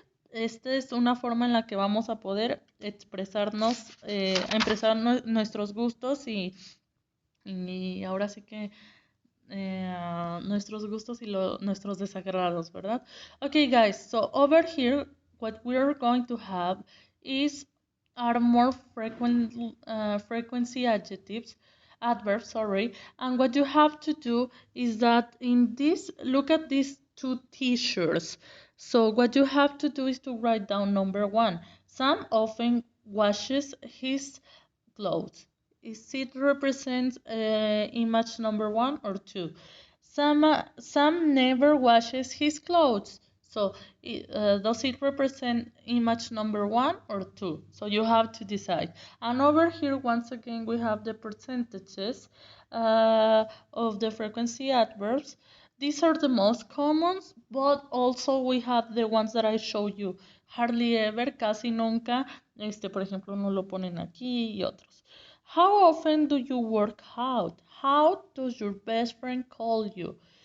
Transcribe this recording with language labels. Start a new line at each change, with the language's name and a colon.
Spanish: Esta es una forma en la que vamos a poder expresarnos, expresar nuestros gustos y ahora sí que nuestros gustos y nuestros desagrados, ¿verdad?
English: Okay, guys, so over here, what we're going to have is are more frequency adverbs, sorry. And what you have to do is that in this, look at these two t-shirts. So what you have to do is to write down number one. Sam often washes his clothes. Is it represents image number one or two? Sam never washes his clothes. So does it represent image number one or two? So you have to decide. And over here, once again, we have the percentages of the frequency adverbs. These are the most common, but also we have the ones that I showed you. Hardly ever,
Spanish: casi nunca, por ejemplo, no lo ponen aquí y otros.
English: How often do you work out? How does your best friend call you?